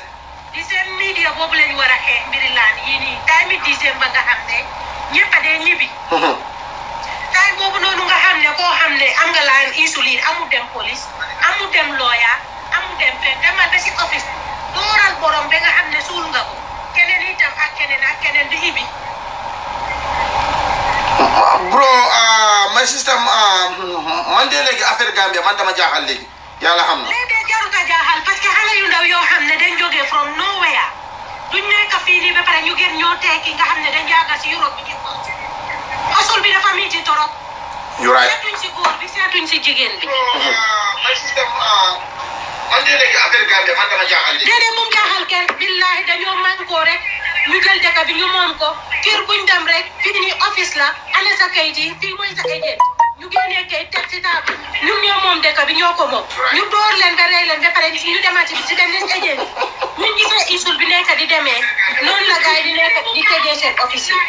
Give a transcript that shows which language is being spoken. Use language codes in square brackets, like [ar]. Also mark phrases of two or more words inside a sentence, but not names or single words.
[wo] di seen media boobu lañ war a xeex mbiri laan yii nii time décembre nga xam ne ñëpp a dee ñibbi time boobu noonu nga xam ne koo xam ne am nga laan insuline amul dem police amul dem lawyer amul dem fen demal ba si office dooral borom ba nga xam ne suul nga ko keneen itam ak keneen di ibi [en] bro my system [wo] man de léegi affaire Gambia man dama jaaxal léegi yàlla xam na léegi jarut a jaaxal parce que xale yu ndaw yoo xam ne dañ jógee [en] from nowhere [wo] duñ nekk fii nii ba pare ñu gën ñoo tekki nga xam ne dañ yàgga si Europe bi asul bi dafa miiti torop seetuñ si góor bi seetuñ si jigéen bi [en] my system [wo] man de léegi affaire Gambia man dama jaaxal léegi déedéet moom jaaxal kenn billahi dañoo man koo rek ñu jël dëkk bi ñu moom ko kër buñ dem rek fii nii office la ana sa kayit yi fii mooy sa agent ñu génnee kayit teg si table ñun ñoo moom dëkk bi ñoo ko moom ñu door leen ba rey leen ba pare ñu demati bi si dem leen agent ñun gisee isul bi nekk di demee noonu la gars yi di nekk di tëjee seen office yi